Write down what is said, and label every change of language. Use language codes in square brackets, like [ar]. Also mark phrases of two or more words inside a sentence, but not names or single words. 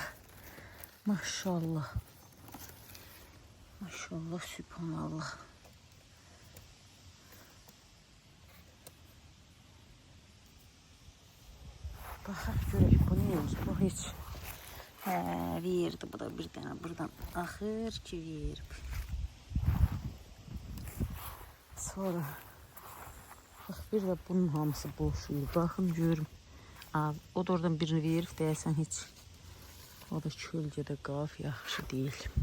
[az] Maşallah. Maşallah, sübhanallah. Baxaq görək bu neymiş, bu hiç. Verdi bu da bir tane buradan axır ki verib. Sonra bax bir də bunun hamısı boş idi. Baxın görüm. O da oradan birini verib deyəsən heç. O da kölgədə qalıb, yaxşı deyil.